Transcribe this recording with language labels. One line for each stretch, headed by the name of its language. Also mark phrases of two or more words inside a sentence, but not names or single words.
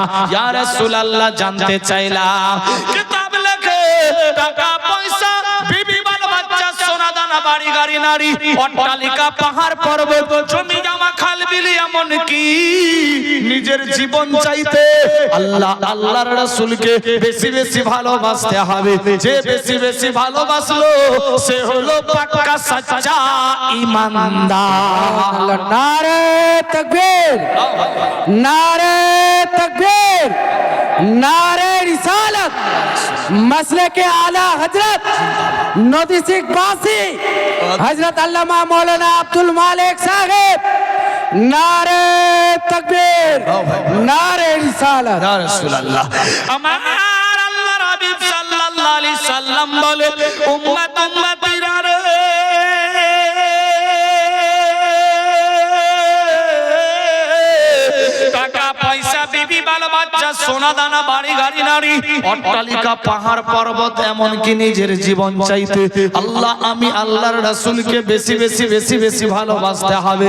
Arabic: يا رسول الله,
Bangla: জানতে চাইলাম, কিতাব লেখে টাকা পয়সা, বিবি বাল বাচ্চা, সোনা দানা, বাড়ি গাড়ি নারী, অট্টালিকা, পাহাড় পর্বত, জমি জমা, খাল বিল, এমন কি নিজের জীবন চাইতে আল্লাহ আল্লাহর রাসূলকে বেশি বেশি ভালোবাসতে হবে। যে বেশি বেশি ভালোবাসলো সে হলো পাক্কা সচ্চা ঈমানদার।
Hindi: नारे तकबीर, नारे तकबीर, नारे रिसालत, मसले के आला हजरत नदी सिख बासी हजरत अल्लामा मौलाना अब्दुल मालिक साहिब। नारे तकबीर, नारे रिसालत।
Arabic: يا رسول الله,
Bangla: আমার আল্লাহর হাবিব
Arabic: صلى الله عليه وسلم
Bangla: বলে, উম্মত উম্মতিরা রে, টাকা পয়সা, বিবি বাল বাচ্চা, সোনা দানা, বাড়ি গাড়ি নারী, অট্টালিকা, পাহাড় পর্বত, এমন কি নিজের জীবন চাইতে আল্লাহ আমি আল্লাহর রাসূলকে বেশি বেশি বেশি বেশি ভালোবাসতে হবে।